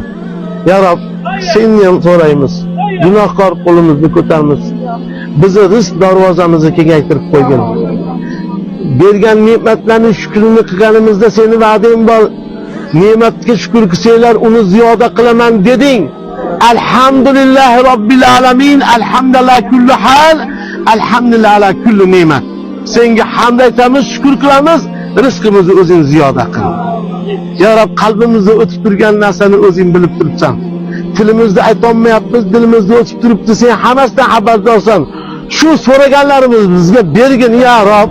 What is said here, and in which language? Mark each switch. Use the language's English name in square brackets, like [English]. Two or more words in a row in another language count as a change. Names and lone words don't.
[Uzbek] Ya Rob, senni ham so'raymiz. Gunohkor qo'limizni ko'taramiz. Bizni rizq darvozamizni kengaytirib qo'ygin. Bergan ne'matlarning shukrini qilganimizda seni va'dang bor. Ne'matga shukr qilsanglar, uni ziyoda qilaman deding. [Arabic] الْحَمْدُ لِلَّهِ رَبِّ الْعَالَمِينَ الْحَمْدُ لِلَّهِ كُلِّ حَالٍ الْحَمْدُ لِلَّهِ عَلَى كُلِّ نِعْمَةٍ. [Uzbek] Senga hamd aytamiz, shukr qilamiz, rizqimizni o'zing ziyoda qil. Ya Rob, qalbimizda o'tib turgan narsani o'zing bilib turibsan. Tilimizda aytolmayapmiz, dilimizda o'tib turibdi, sen hammasidan xabardorsan. Shu so'raganlarimiz bizga bergin, ya Rob.